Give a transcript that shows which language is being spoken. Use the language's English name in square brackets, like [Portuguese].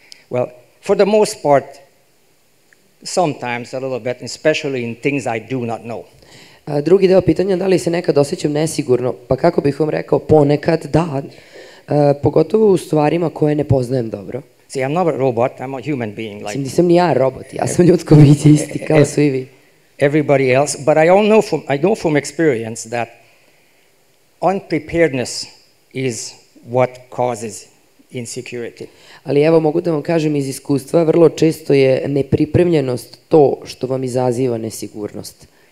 [English] Well, for the most part, sometimes a little bit, especially in things I do not know. [Serbian] Drugi deo pitanja, da li se nekad osjećam nesigurno? Pa kako bih vam rekao, ponekad da, pogotovo u stvarima koje ne poznajem dobro. [English] See, I'm not a robot, I'm a human being. [Serbian] Nisam ni ja robot, ja sam ljudsko biće isti, kao su i vi. [English] Everybody else, but I know from experience that unpreparedness is what causes insecurity. [Serbian] Ali evo mogu da vam kažem iz iskustva, vrlo često je nepripremljenost to što vam izaziva nesigurnost.